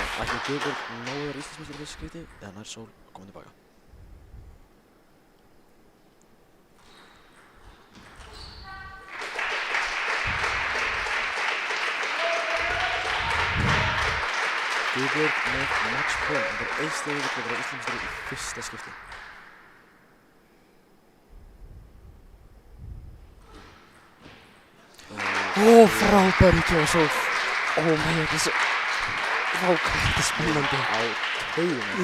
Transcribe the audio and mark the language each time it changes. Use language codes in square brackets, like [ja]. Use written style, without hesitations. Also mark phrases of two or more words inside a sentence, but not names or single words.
[is] Ætli Guðbjörg náður Íslandsmeistari í fyrsta skipti eða nær Sól að koma tilbaka. Guðbjörg með [en] match point. [is] Það er 1 stig yfir að vera Íslandsmeistari í fyrsta skipti. Frábæri hjá Sól. [en] My God, [is] þetta er svo... Vákvæmt, þetta er spennandi. Á taugunum.